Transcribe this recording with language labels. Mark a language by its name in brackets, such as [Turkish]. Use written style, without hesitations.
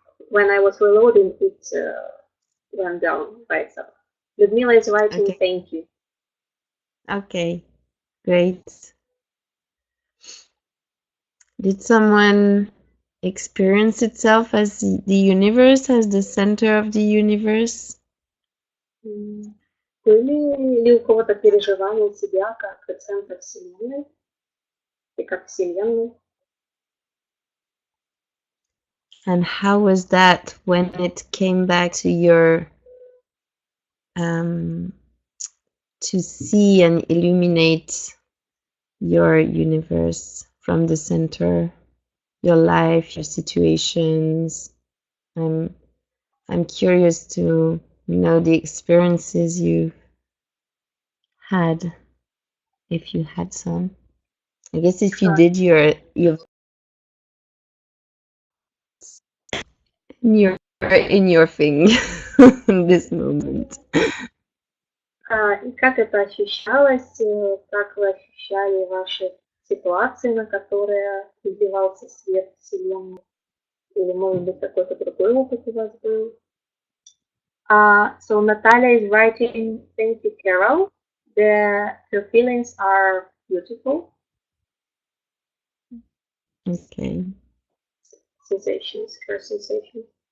[English] When I was reloading, it went down by itself. Ludmila is writing, Okay. thank you. Okay, great. Did someone experience itself as the universe, as the center of the universe? [Russian] Были ли у кого-то переживания себя как центр Вселенной и как Вселенной? [English] And how was that when it came back to your to see and illuminate your universe from the center, your life, your situations? I'm curious to know the experiences you've had, if you had some. I guess if you did, you're in your thing in this moment. [Russian] И как это ощущалось, как вы ощущали ваши ситуации, на которые изливался свет Вселенной? Или, может быть, какой-то другой опыт у вас был? [English] So Natalia is writing, thank you, Carol. Her feelings are beautiful. Okay. Sensations, her sensations.